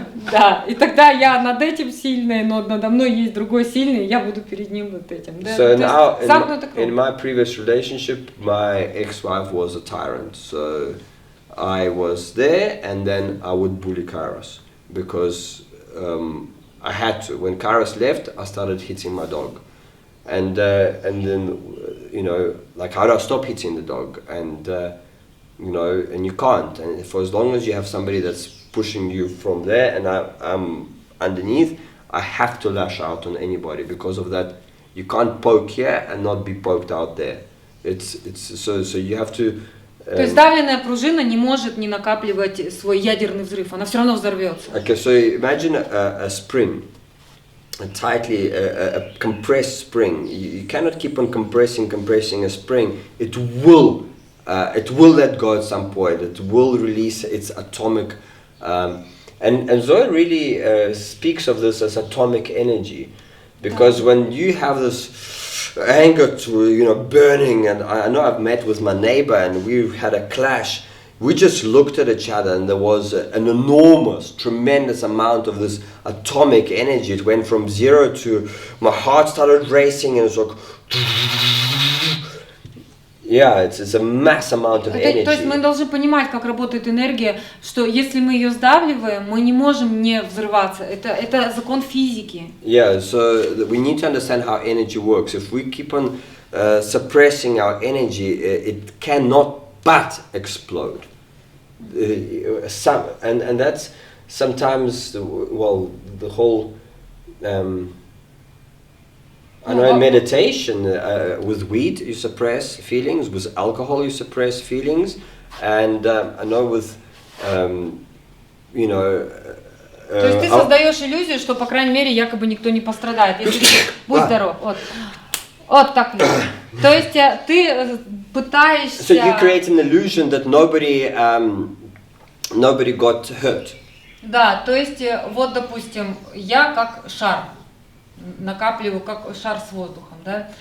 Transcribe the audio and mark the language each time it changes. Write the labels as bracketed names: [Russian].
[Russian] Да, и тогда я над этим сильная, но надо мной есть другой сильный, я буду перед ним над этим. Да? [English] So now, [Russian] замкнутый круг. [English] in my previous relationship, my ex-wife was a tyrant. So I was there, and then I would bully Kairos because I had to. When Kairos left, I started hitting my dog, and then like how do I stop hitting the dog? And and you can't. And for as long as you have somebody that's pushing you from there, and I'm underneath, I have to lash out on anybody because of that. You can't poke here and not be poked out there. So you have to. [Russian] То есть давленная пружина не может не накапливать свой ядерный взрыв, она все равно взорвется. [English] Okay, so imagine a spring, a compressed spring. You cannot keep on compressing a spring. It will let go at some point. It will release its atomic, and Zoe really speaks of this as atomic energy, because when you have this anger to burning, and I know I've met with my neighbor and we've had a clash. We just looked at each other and there was an enormous, tremendous amount of this atomic energy. It went from 0 to my heart started racing, and it's like it's a mass amount of energy. [Russian] То есть мы должны понимать, как работает энергия, что если мы ее сдавливаем, мы не можем не взрываться. Это закон физики. [English] Yeah, so we need to understand how energy works. If we keep on suppressing our energy, it cannot but explode. And that's sometimes the whole. I know in meditation, with weed you suppress feelings, with alcohol you suppress feelings, and I know with, [Russian] То есть ты создаешь иллюзию, что, по крайней мере, якобы никто не пострадает. Если ты, будь здоров, вот так. То есть ты пытаешься... [English] So you create an illusion that nobody got hurt. [Russian] Да, то есть вот, допустим, я как шар. Накапливаю как шар с воздухом, да?